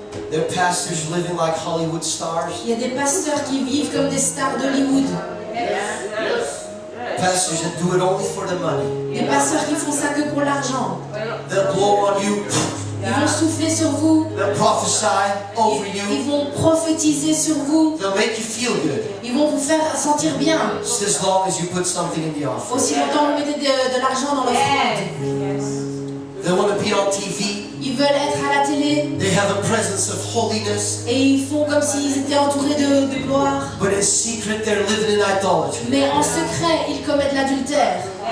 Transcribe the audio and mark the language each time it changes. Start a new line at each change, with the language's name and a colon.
English: There are pastors living like Hollywood stars.
French: Il y a des pasteurs qui vivent comme des stars d'Hollywood.
English: Pastors that do it only for the money.
French: Des pasteurs qui font ça que pour l'argent.
English: They'll blow on you.
French: Ils vont souffler sur vous.
English: They'll prophesy over
French: Ils
English: you.
French: vont prophétiser sur vous.
English: They'll make you feel good.
French: Ils vont vous faire sentir bien.
English: Just as long as you put something in the offering.
French: Aussi longtemps que vous mettez de l'argent dans l'offrande.
English: They want to be on TV.
French: Ils veulent être à la télé.
English: They have a presence of holiness.
French: Et ils font comme s'ils étaient entourés de gloire.
English: But in secret, they're living in idolatry.
French: Mais en secret, ils commettent l'adultère.